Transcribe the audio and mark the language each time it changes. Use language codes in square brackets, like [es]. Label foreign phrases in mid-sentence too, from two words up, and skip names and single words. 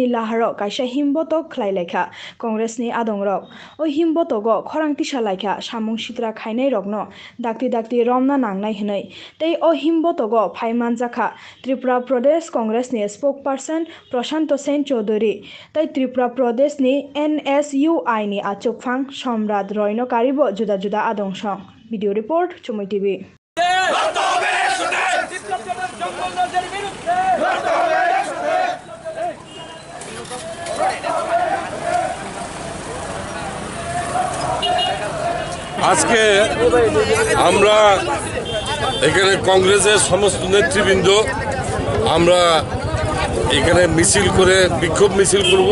[trp] लाहारो कायसा हिमबतक खलायलायखा कांग्रेसनि आदंरक ओ हिमबतक खरांतिसा लायखा सामुं सित्रा खायनाय रकनो दाक्ति दाक्ति रमना नांनाय हनै तै ओ हिमबतक फायमानजाखा त्रिपुरा प्रदेश कांग्रेसनि स्पोकपार्सन प्रशांत सेन चौधरी तै त्रिपुरा प्रदेशनि NSUI नि आचुकफां सम्राट रयनो कारिबो जुदा जुदा आदंसं [en] video report [trp] चुमै टीवी [bn] আজকে আমরা এখানে কংগ্রেসের সমস্ত নেতৃবৃন্দ আমরা এখানে মিছিল করে বিক্ষোভ মিছিল করব।